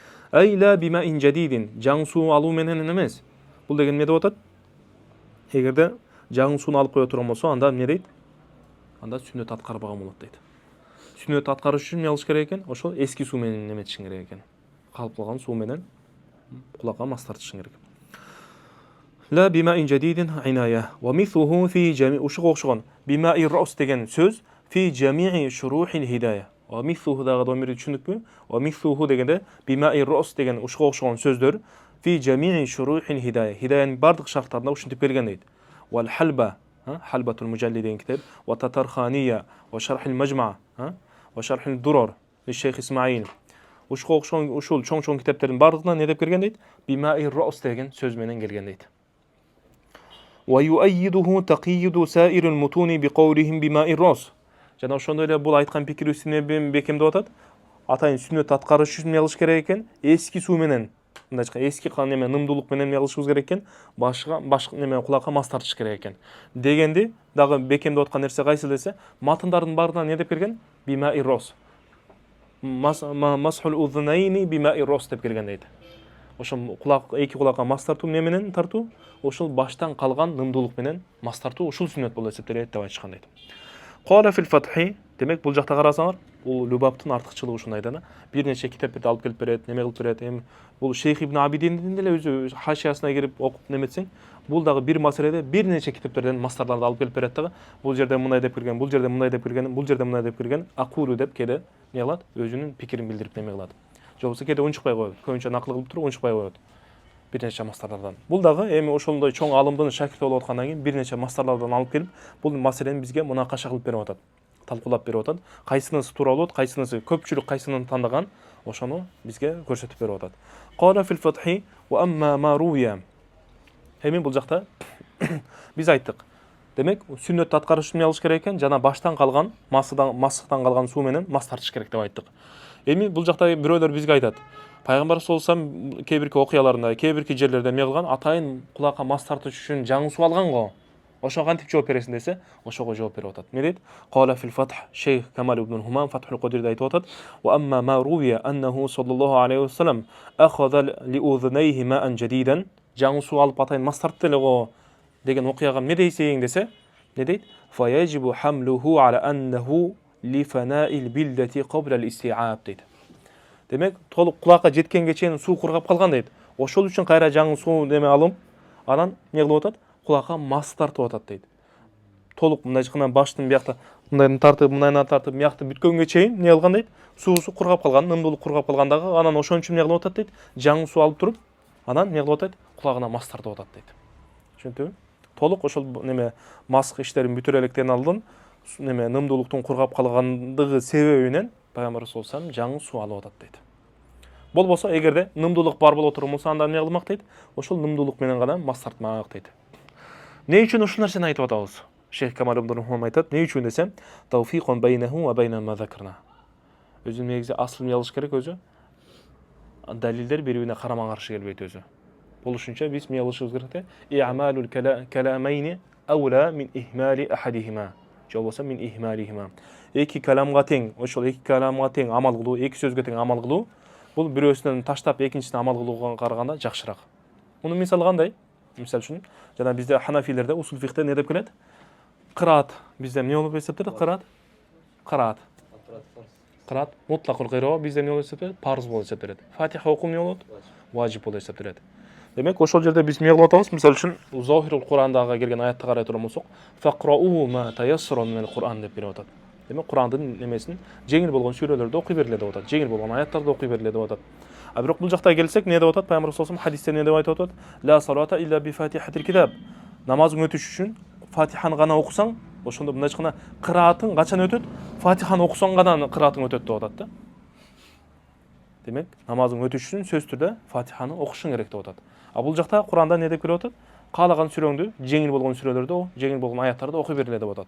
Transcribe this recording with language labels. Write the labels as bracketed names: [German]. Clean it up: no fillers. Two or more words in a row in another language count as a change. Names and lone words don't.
[Arabic] لا بماء جديد, [Kyrgyz] жаңы суу алуу менен эмес. Бул деген эмне деп атат? Эгерде жаңы сууну алып кое турган болсо, анда эмне дейт? Анда сүннөт аткарбаган болот дейт. Сүннөт аткарыш үчүн эмне кылыш керек экен? Ошол эски суу менен эметишиң керек экен. Калып калган суу менен кулакка мас тартышың керек. [Arabic] لا بماء جديد عناية ومثله في جميع [Kyrgyz] ушуга окшогон [Arabic] بماء الرأس [Kyrgyz] деген сөз [Arabic] في جميع شروح الهداية. ومثله [Kyrgyz] дагы домирди түшүндүкпү? [Arabic] ومثله дегенде بماء الرأس [Kyrgyz] деген ушуга окшогон сөздөр [Arabic] في جميع شروح الهداية. [Kyrgyz] Хидаянын бардык шарттарында ушинтип келген дейт. Вал халба, халбатул мужалли деген китеп, ва татархания, ва шархил мажма, ва шархил дурар, шейх Исмаил. Ушуга окшогон ушул чоң китептердин бардыгына не деп келген дейт? [Arabic] بماء الرأس [Kyrgyz] деген сөз менен келген дейт. [Arabic] ويؤيده تقييد سائر المتون بقولهم بماء الراس. [Kyrgyz] Жана ошондой эле бул айткан пикир үстүнө бекем деп атат. Атайын сүннөт аткарыш үчүн эмне кылыш керек экен? Эски суу менен, мындайча эски неме нымдуулук менен эмне кылышыбыз керек экен? Башка неме кулакка мас тартыш керек экен. Дегенди дагы бекем деп аткан нерсе кайсы десе, матындардын баарына не деп келген? [Arabic] بماء الرأس. مسح الأذنين بماء الرأس [Kyrgyz] деп келген дейт. Ошол эки кулакка мас тартуу эмне менен тартуу? Ошол баштан калган нымдуулук менен мас тартуу ушул сүннөт болуп эсептелет деп айтышкан дейт. [Arabic] قال في الفتح, [Kyrgyz] демек бул жакта карасаңар, бул любаптын артыкчылыгы ушундай да. Бир нече китептерди алып келип берет, неме кылып берет. Эми бул Шейх Ибн Абидиндин деле өзү хашиясына кирип окуп неметсең, бул дагы бир маселеде бир нече китептерден мастарларды алып келип берет дагы. Бул жерде мындай деп келген, бул жерде мындай деп келген, бул жерде мындай деп келген, акулу деп кеде эмне кылат? Өзүнүн пикирин билдирип неме кылат. Же болбосо кеде унчукпай коет. Көбүнчө накыл кылып туруп унчукпай коет. Бир нече мастарлардан. Бул дагы эми ошондой чоң алымдын шакирти болуп аткандан кийин бир нече мастарлардан алып келип, бул маселени бизге мунакаша кылып берип атат. Талкуулап берип атат. Кайсынысы туура болот, кайсынысы көпчүлүк кайсынын тандаган, ошону бизге көрсөтүп берип атат. [Arabic] قال في الفتح وأما ما روي. [Kyrgyz] Эми бул жакта биз айттык. Демек, сүннөт аткарыш үчүн алыш керек экен, жана баштан калган, масыктан калган суу менен мас тартыш керек деп айттык. Эми бул жакта бирөөлөр бизге айтат. Пайгамбар [Arabic] صلى الله عليه وسلم [Kyrgyz] кээ бирки окуяларында, кээ бирки жерлерде эмне кылган? Атайын кулакка мас тартыш үчүн жаңы суу алган го. Ошого кантип жооп бересиң десе, ошого жооп берип атат. Эмне дейт? [Arabic] قال في الفتح [Kyrgyz] Шейх Камал ибн Хумам Фатхул Кадирде айтып атат. [Arabic] وأما ما روي أنه صلى الله عليه وسلم أخذ لأذنيه ماء جديدا. [Kyrgyz] Жаңы суу алып атайын мас тартты эле го деген окуяга эмне дейсең десе, эмне дейт? [Arabic] فيجب حمله على أنه لفناء البلة قبل الاستيعاب дейт. [Kyrgyz] Демек, толук кулакка жеткенге чейин суу кургап калган дейт. Ошол үчүн кайра жаңы суу неме алып, анан эмне кылып атат? Кулакка мас тартып атат дейт. Толук мындайча баштын биякта мындайдан тартып, мындайдан тартып, биякта бүткөнгө чейин эмне кылган дейт? Суусу кургап калган, нымдуулук кургап калгандагы, анан ошон үчүн эмне кылып атат дейт? Жаңы суу алып туруп, анан эмне кылып атат? Кулагына мас тартып атат дейт. Түшүндүңбү? Толук ошол неме маск иштерин бүтүрө электен алдын, неме нымдуулуктун кургап калгандыгы себебинен Пайгамбар [Arabic] صلى الله عليه وسلم [Kyrgyz] жаңы суу алып атат дейт. Болбосо, эгерде нымдуулук бар боло турган болсо, анда эмне кылмак дейт? Ошол нымдуулук менен гана мас тартмак дейт. Не үчүн ушул нерсени айтып атабыз? Шейх Камал ибн Хумам айтат, не үчүн десе, [Arabic] توفيقا بينه وبين ما ذكرنا. [Kyrgyz] Өзү негизи асыл эмне кылыш керек өзү? Далилдер бири-бирине карама-каршы келбейт өзү. Болушунча биз эмне кылышыбыз керек те? [Arabic] إعمال الكلامين أولى من إهمال أحدهما. [Kyrgyz] Же болбосо [Arabic] من إهمالهما. [Kyrgyz] Эки каламга тең, ошол эки каламга тең амал кылуу, эки сөзгө тең амал кылуу, бул бирөөсүнөн таштап экинчисине амал кылууга караганда жакшыраак. Муну мисал кандай? Мисал үчүн, жана бизде ханафилерде усул фикхте не деп келет? Кыраат. Бизде эмне болуп эсептелет? Кыраат. Кыраат мутлакул кыйроо бизде эмне болуп эсептелет? Парыз болуп эсептелет. Фатиха окуу эмне болот? Важип болуп эсептелет. Демек, ошол жерде биз эмне кылып атабыз? Мисал үчүн, Зохирул Курандагы келген аятты карай турган болсок, [Arabic] فاقرءوا ما تيسر من القرآن [Kyrgyz] деп берип атат. Демек, Курандын немесин жеңил болгон сүрөлөрдү окуй бергиле деп атат. Жеңил болгон аяттарды окуй бергиле деп атат. А бирок бул жакта келсек, эмне деп атат? Пайгамбар [Arabic] صلى الله عليه وسلم [Kyrgyz] хадисте эмне деп айтып атат? [Arabic] لا صلاة إلا بفاتحة الكتاب. [Kyrgyz] Намазың өтүш үчүн Фатиханы гана окусаң, ошондо мындайча кыраатың качан өтөт? Фатиханы окусаң гана кыраатың өтөт деп атат да. Демек, намазың өтүш үчүн сөзсүз түрдө Фатиханы окушуң керек деп атат. А бул жакта Куранда эмне деп келип атат? Каалаган сүрөңдү, жеңил болгон сүрөлөрдү, жеңил болгон аяттарды окуй бергиле деп атат.